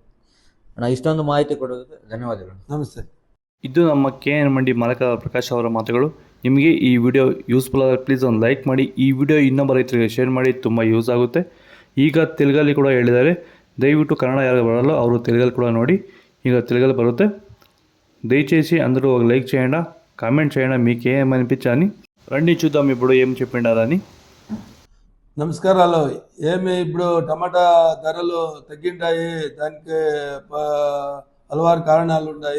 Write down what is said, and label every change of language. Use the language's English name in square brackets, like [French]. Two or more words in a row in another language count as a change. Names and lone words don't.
[Kannada] ಅಣ್ಣ ಇಷ್ಟೊಂದು ಮಾಹಿತಿ ಕೊಡೋದಕ್ಕೆ ಧನ್ಯವಾದಗಳು. ನಮಸ್ತೆ. ಇದು ನಮ್ಮ KN ಮಂಡಿ ಮಾಲಕ ಪ್ರಕಾಶ್ ಅವರ ಮಾತುಗಳು. ನಿಮಗೆ ಈ ವಿಡಿಯೋ ಯೂಸ್ಫುಲ್ ಆದರೆ ಪ್ಲೀಸ್ ಒಂದು ಲೈಕ್ ಮಾಡಿ. ಈ ವಿಡಿಯೋ ಇನ್ನೊಬ್ಬ ರೈತರಿಗೆ ಶೇರ್ ಮಾಡಿ, ತುಂಬ ಯೂಸ್ ಆಗುತ್ತೆ. ಈಗ ತೆಲುಗಲ್ಲಿ ಕೂಡ ಹೇಳಿದ್ದಾರೆ, ದಯವಿಟ್ಟು ಕನ್ನಡ ಯಾರು ಬರಲ್ಲ ಅವರು ತೆಲುಗಲ್ಲಿ కూడా ನೋಡಿ. ಈಗ తెలుగులో బರುತ್ತೆ. [Telugu] దయచేసి అందరూ ఒక లైక్ చేయండి, కామెంట్ చేయండి, మీకు ఏమనిపించని రండి చూద్దాం ఇప్పుడు ఏం చెప్పిండారని. నమస్కారాలు. ఏమి ఇప్పుడు టమాటా ధరలు తగ్గింటాయి. దానికి హలవారు కారణాలు ఉన్నాయి.